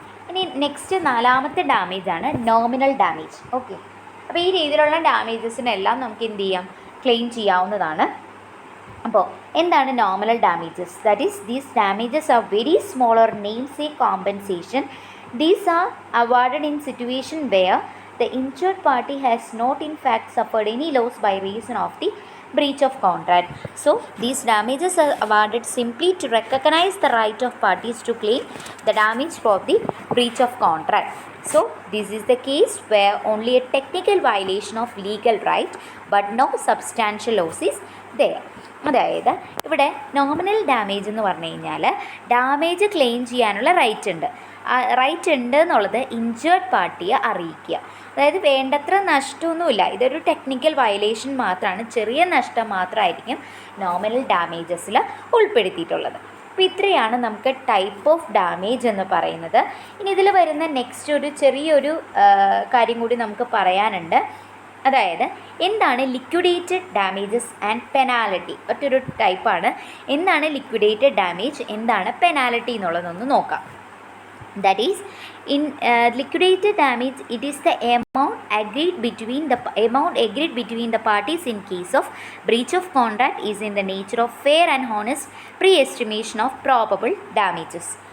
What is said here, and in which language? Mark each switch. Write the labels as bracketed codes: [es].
[ml] ഇനി നെക്സ്റ്റ് നാലാമത്തെ ഡാമേജാണ് nominal damage. Okay, അപ്പോൾ ഈ രീതിയിലുള്ള ഡാമേജസിനെല്ലാം നമുക്ക് എന്ത് ചെയ്യാം, ക്ലെയിം ചെയ്യാവുന്നതാണ്. അപ്പോൾ എന്താണ് nominal damages? [en] That is these damages are very small or names a compensation. These are awarded in situation where the injured party has not in fact suffered any loss by reason of the breach of contract. So these damages are awarded simply to recognize the right of parties to claim the damage for the breach of contract. So this is the case where only a technical violation of legal right but no substantial loss is there. [ml] അതായത് ഇവിടെ nominal damage എന്ന് പറഞ്ഞു കഴിഞ്ഞാൽ damage claim ചെയ്യാനുള്ള right ഉണ്ട് എന്നുള്ളത് injured പാർട്ടിയെ അറിയിക്കുക. അതായത് വേണ്ടത്ര നഷ്ടമൊന്നുമില്ല, ഇതൊരു ടെക്നിക്കൽ വയലേഷൻ മാത്രമാണ്, ചെറിയ നഷ്ടം മാത്രമായിരിക്കും നോമിനൽ ഡാമേജസിൽ ഉൾപ്പെടുത്തിയിട്ടുള്ളത്. അപ്പോൾ ഇത്രയാണ് നമുക്ക് ടൈപ്പ് ഓഫ് ഡാമേജ് എന്ന് പറയുന്നത്. ഇനി ഇതിൽ വരുന്ന നെക്സ്റ്റ് ഒരു ചെറിയൊരു കാര്യം കൂടി നമുക്ക് പറയാനുണ്ട്. അതായത് എന്താണ് ലിക്വിഡേറ്റഡ് ഡാമേജസ് ആൻഡ് പെനാലിറ്റി, ഒറ്റൊരു ടൈപ്പാണ്. എന്താണ് ലിക്വിഡേറ്റഡ് ഡാമേജ്, എന്താണ് പെനാലിറ്റി എന്നുള്ളതൊന്ന് നോക്കാം. [en] That is, in liquidated damage, it is the amount agreed between the parties in case of breach of contract is in the nature of fair and honest pre-estimation of probable damages.